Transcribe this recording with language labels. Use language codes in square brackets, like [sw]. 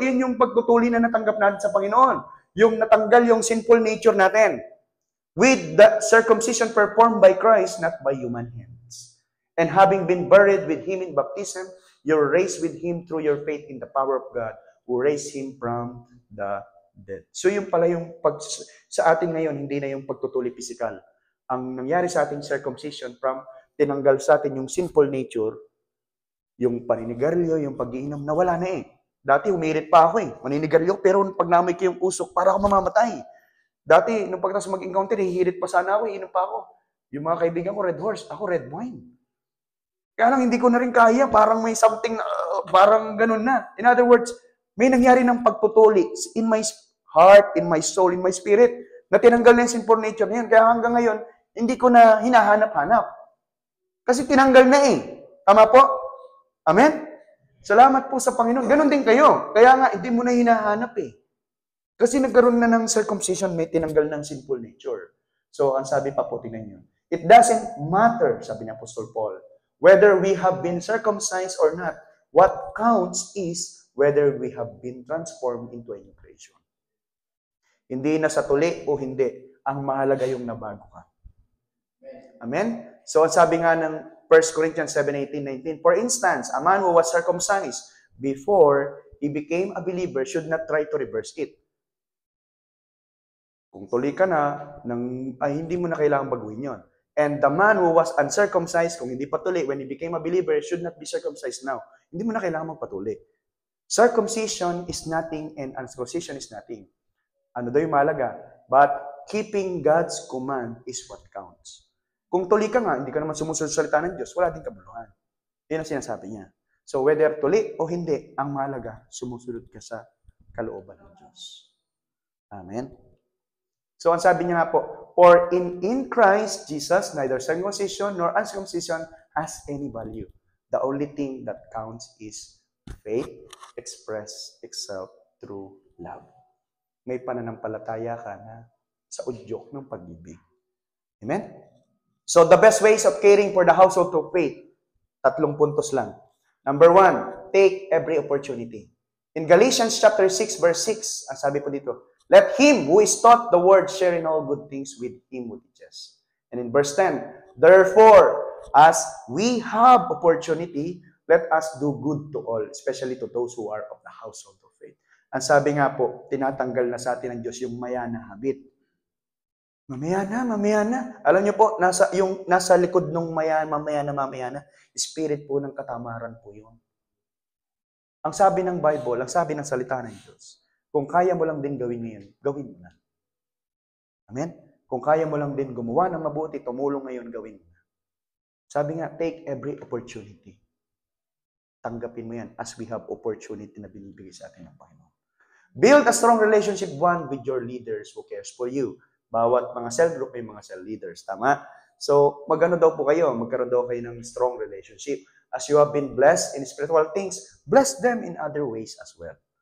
[tl] Yun yung pagtutuli na natanggap natin sa Panginoon. Yung natanggal yung sinful nature natin. [en] With the circumcision performed by Christ, not by human hands. And having been buried with Him in baptism, you're raised with Him through your faith in the power of God, who raised Him from the dead. [tl] So yung pala yung sa atin ngayon, hindi na yung pagtutuli physical. Ang nangyari sa ating circumcision from tinanggal sa atin yung sinful nature, yung paninigarilyo, yung pag-iinom, nawala na Dati umirit pa ako maninigarilyo, pero pag namoy ko yung usok, para ako mamamatay. Dati, nung pagkatapos mag-encounter, hihirit pa sana ako, inom pa ako. Yung mga kaibigan ko, red horse, ako red wine. Kaya lang, hindi ko na rin kaya, parang may something, parang ganun na. [en] In other words, [tl] may nangyari ng pagtutuli [en] in my heart, in my soul, in my spirit, [tl] na tinanggal na yung sinful nature na yun. Kaya hanggang ngayon, hindi ko na hinahanap-hanap. Kasi tinanggal na Tama po? Amen? Salamat po sa Panginoon. Ganon din kayo. Kaya nga, hindi mo na hinahanap Kasi nagkaroon na ng circumcision, may tinanggal ng sinful nature. So, ang sabi pa po, tingnan nyo. [en] It doesn't matter, [tl] sabi ni Apostol Paul, [en] whether we have been circumcised or not. What counts is whether we have been transformed into a new creation. [tl] Hindi na sa tuli o hindi. Ang mahalaga yung nabago ka. Amen? So, ang sabi nga ng [en] 1 Corinthians 7:18-19, for instance, a man who was circumcised before he became a believer should not try to reverse it. [tl] Kung tuli ka na, hindi mo na kailangang baguhin yon. [en] And the man who was uncircumcised, [tl] kung hindi pa tuli, [en] when he became a believer, should not be circumcised now. [tl] Hindi mo na kailangang magpatuli. [en] Circumcision is nothing and uncircumcision is nothing. [tl] Ano daw yung mahalaga? [en] But keeping God's command is what counts. [tl] Kung tuli ka nga, hindi ka naman sumusunod sa salita ng Diyos, wala din kabuluhan. Yan ang sinasabi niya. [en] So whether [tl] tuli o hindi, ang mahalaga, sumusunod ka sa kalooban ng Diyos. [en] Amen? So, [tl] ang sabi niya nga po, [en] for in Christ Jesus, neither circumcision nor uncircumcision has any value. The only thing that counts is faith expressed itself through love. [tl] May pananampalataya ka na sa udyok ng pag-ibig. [en] Amen? So, the best ways of caring for the household of faith, [tl] 3 puntos lang. [en] Number 1, take every opportunity. In Galatians chapter 6, verse 6, [tl] ang sabi po dito, [en] let him who is taught the word share in all good things with him who teaches. And in verse 10, therefore, as we have opportunity, let us do good to all, especially to those who are of the household of faith. [tl] Ang sabi nga po, tinatanggal na sa atin ng Diyos yung maya na habit. Mamaya na. Alam niyo po, nasa likod ng mamaya na, spirit po ng katamaran po yun. Ang sabi ng Bible, ang sabi ng salita ng Diyos, kung kaya mo lang din gawin ngayon, gawin mo na. Amen? Kung kaya mo lang din gumawa ng mabuti, tumulong ngayon, gawin mo na. Sabi nga, [en] take every opportunity. [tl] Tanggapin mo yan [en] as we have opportunity [tl] na binibigay sa atin ng Panginoon. [en] Build a strong relationship one with your leaders who cares for you. [tl] Bawat mga cell group may mga cell leaders. Tama? So, magano daw po kayo? Magkaroon daw kayo ng strong relationship. [en] As you have been blessed in spiritual things, bless them in other ways as well.